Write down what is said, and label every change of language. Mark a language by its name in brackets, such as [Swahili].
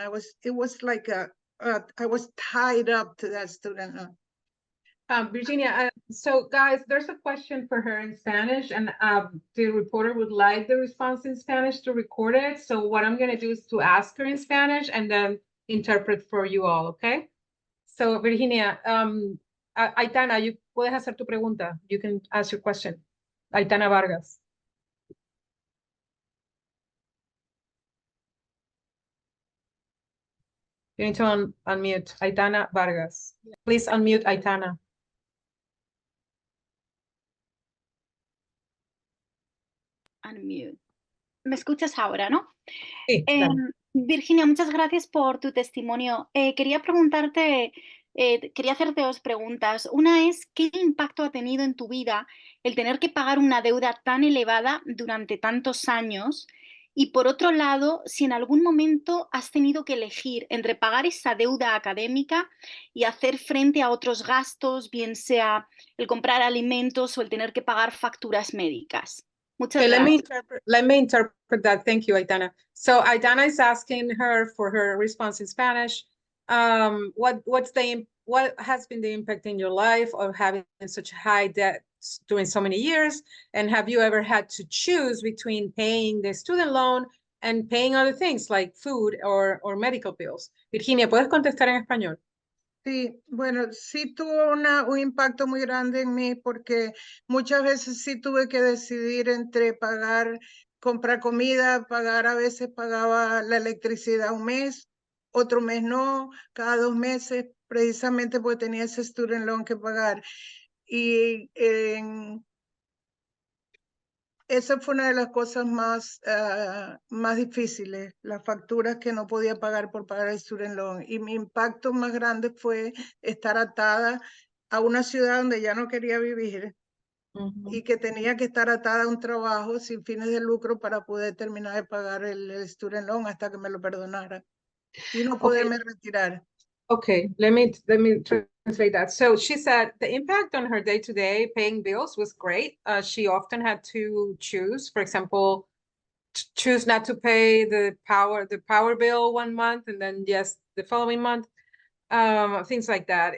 [English] It was like I was tied up to that student loan. Virginia, so guys, there's a question for her in Spanish, and the reporter would like the response in Spanish to record it. So what I'm gonna do is to ask her in Spanish and then interpret for you all, okay? [Spanish] So Virginia, Aitana, you puedes hacer tu pregunta. [English] You can ask your question. Aitana Vargas. You need to unmute Aitana Vargas. Please unmute Aitana. [Spanish] unmute. ¿Me escuchas ahora, no? Sí, claro. Virginia, muchas gracias por tu testimonio. Quería preguntarte, quería hacerte dos preguntas. Una es, ¿qué impacto ha tenido en tu vida el tener que pagar una deuda tan elevada durante tantos años? Y por otro lado, si en algún momento has tenido que elegir entre pagar esa deuda académica y hacer frente a otros gastos, bien sea el comprar alimentos o el tener que pagar facturas médicas. Muchas [English] Okay, [Spanish] gracias. [English] let me interpret that. Thank you, Aitana. So Aitana is asking her for her response in Spanish. What has been the impact in your life of having such high debt during so many years? And have you ever had to choose between paying the student loan and paying other things like food or medical bills? [Spanish] Virginia, ¿puedes contestar en español? Sí, bueno, sí tuvo un impacto muy grande en mí porque muchas veces sí tuve que decidir entre comprar comida, a veces pagaba la electricidad un mes, otro mes no, cada 2 meses, precisamente porque tenía ese student loan que pagar. Y esa fue una de las cosas más difíciles, las facturas que no podía pagar por pagar el student loan. Y mi impacto más grande fue estar atada a una ciudad donde ya no quería vivir y que tenía que estar atada a un trabajo sin fines de lucro para poder terminar de pagar el student loan hasta que me lo perdonara y no poderme retirar. [English] Okay, let me translate that. So she said the impact on her day-to-day paying bills was great. She often had to choose, for example, choose not to pay the power bill one month and then yes, the following month, things like that.